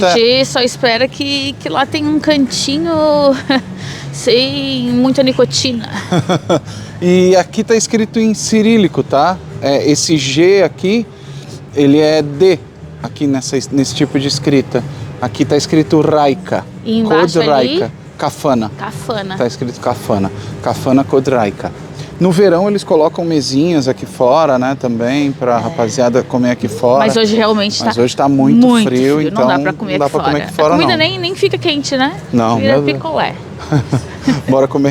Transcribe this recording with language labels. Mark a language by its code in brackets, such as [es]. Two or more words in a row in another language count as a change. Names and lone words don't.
[pt] a gente só espera que lá tem um cantinho sem muita nicotina. E aqui tá escrito em cirílico, tá? Esse G aqui, ele é D, aqui nesse tipo de escrita. Aqui tá escrito Rajka. E embaixo ali? Kafana. Kafana. Tá escrito Kafana. Kafana Kodrajka. No verão eles colocam mesinhas aqui fora, né, também, pra rapaziada comer aqui fora. Mas hoje realmente Mas hoje tá muito frio, então não dá pra comer aqui fora. A comida nem fica quente, né? Não. Vira picolé. Bora comer.